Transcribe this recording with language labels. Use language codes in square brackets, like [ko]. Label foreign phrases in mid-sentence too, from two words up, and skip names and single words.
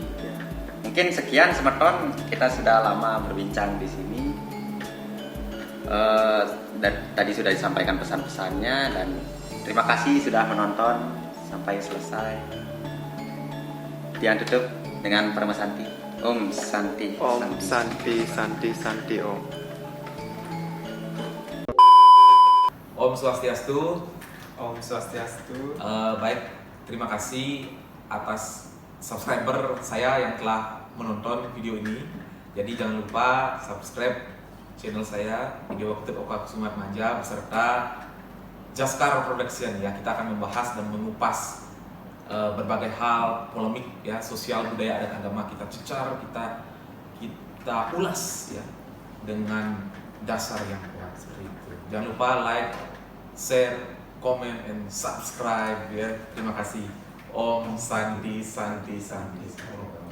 [id] Mungkin sekian Semeton, kita sudah lama berbincang di sini. Dan tadi sudah disampaikan pesan-pesannya, dan terima kasih sudah menonton sampai selesai. Dian tutup dengan Paramasanti. [sa] Om Santi. Om Santi Om. Om Swastiastu. Om Swastiastu. [id] Baik, terima kasih atas subscriber saya yang telah menonton video ini. Jadi jangan lupa subscribe channel saya, Video Waktu Oka Kusuma Manja beserta Jaskar Production ya. Kita akan membahas dan mengupas berbagai hal polemik ya, sosial, budaya, adat, agama, kita cecar, kita ulas ya dengan dasar yang kuat seperti itu. Jangan lupa [en] like, share, comment, and subscribe [id] ya. Terima kasih. [sa] Om Santi.